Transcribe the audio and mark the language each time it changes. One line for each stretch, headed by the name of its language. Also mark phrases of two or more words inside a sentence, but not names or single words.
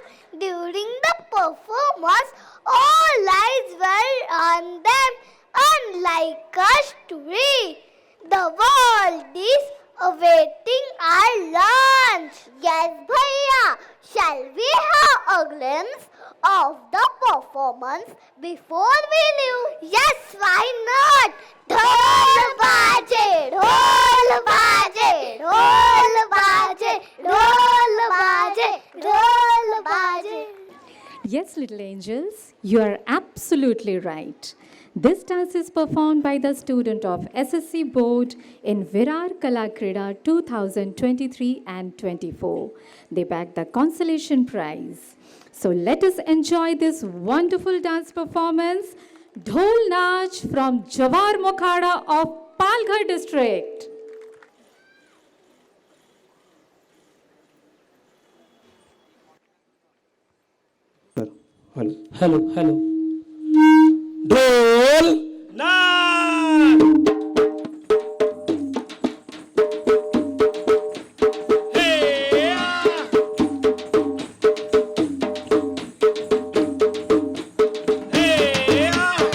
English: During the performance, all eyes were on them, unlike a story. The world is awaiting our lunch. Yes, Bhaiya. Shall we have a glimpse of the performance before we leave? Yes, why not?
Hindi: Dhol baje, dhol baje, dhol baje, dhol baje, dhol baje.
English: Yes, little angels, you are absolutely right. This dance is performed by the student of SSC board in Virar Kalakrida 2023 and 24. They bagged the consolation prize. So let us enjoy this wonderful dance performance, Dhol Nach from Jawar Mokhada of Palghar district. हेलो हेलो ढोल नाच हे आ हे आ